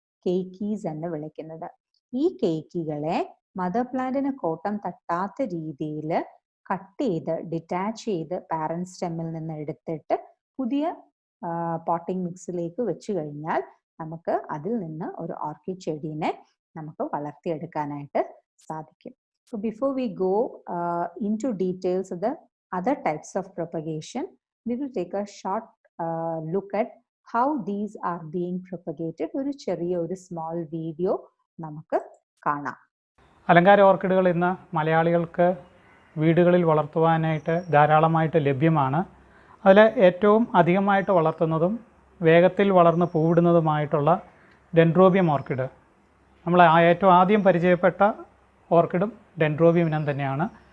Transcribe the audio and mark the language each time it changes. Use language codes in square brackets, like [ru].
[ml] കേക്കീസ് എന്ന് വിളിക്കുന്നത്. ഈ കേക്കികളെ മദർ പ്ലാന്റിന് കോട്ടം തട്ടാത്ത രീതിയിൽ കട്ട് ചെയ്ത് ഡിറ്റാച്ച് ചെയ്ത് പാരന്റ് സ്റ്റെമ്മിൽ നിന്ന് എടുത്തിട്ട് പുതിയ പോട്ടിംഗ് മിക്സിലേക്ക് വെച്ച് കഴിഞ്ഞാൽ നമുക്ക് അതിൽ നിന്ന് ഒരു ഓർക്കിഡ് ചെടീനെ നമുക്ക് വളർത്തിയെടുക്കാനായിട്ട് സാധിക്കും. [en] So before we go into details of the other types of propagation, we will take a short look at how these are being propagated. [ml] ഒരു ചെറിയ ഒരു സ്മോൾ വീഡിയോ നമുക്ക് കാണാം. അലങ്കാര ഓർക്കിഡുകൾ ഇന്ന് മലയാളികൾക്ക് വീടുകളിൽ വളർത്തുവാനായിട്ട് ധാരാളമായിട്ട് ലഭ്യമാണ്. അതിൽ ഏറ്റവും അധികമായിട്ട് വളർത്തുന്നതും വേഗത്തിൽ വളർന്ന് പൂവിടുന്നതുമായിട്ടുള്ള ഡെൻഡ്രോബിയം ഓർക്കിഡ്. നമ്മൾ ഏറ്റവും ആദ്യം പരിചയപ്പെട്ട ഓർക്കിഡും ഡെൻഡ്രോബിയം ഇനം തന്നെയാണ്.